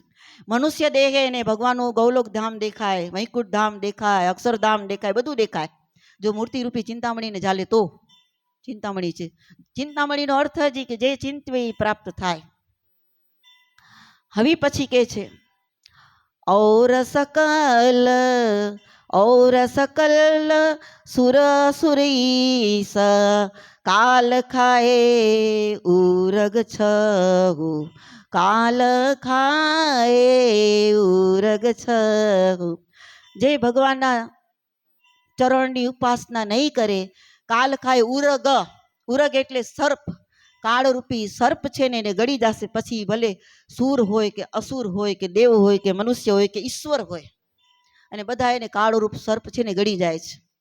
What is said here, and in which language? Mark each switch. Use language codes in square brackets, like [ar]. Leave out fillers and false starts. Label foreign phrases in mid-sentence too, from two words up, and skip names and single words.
[gu] મનુષ્ય દેહે ને ભગવાનનું ગૌલોક ધામ દેખાય, વૈકુંઠ ધામ દેખાય, અક્ષરધામ દેખાય, બધું દેખાય. જો મૂર્તિરૂપી ચિંતામણીને ઝાલે તો ચિંતામણી છે. ચિંતામણીનો અર્થ જ કે જે ચિંતવે એ પ્રાપ્ત થાય. હવે પછી કે છે, [bra] और सकल सुर सुरीस काल खाए उरग छहु काल खाए उरग छहु। [gu] જે ભગવાનના ચરણની ઉપાસના નહીં કરે, કાલ ખાય ઉરગ, ઉરગ એટલે સર્પ, કાળરૂપી સર્પ છે ને એને ગળી જશે. પછી ભલે સૂર હોય કે અસુર હોય કે દેવ હોય કે મનુષ્ય હોય કે ઈશ્વર હોય, અને બધા એને કાળરૂપ સર્પ છે ને ગળી જાય છે.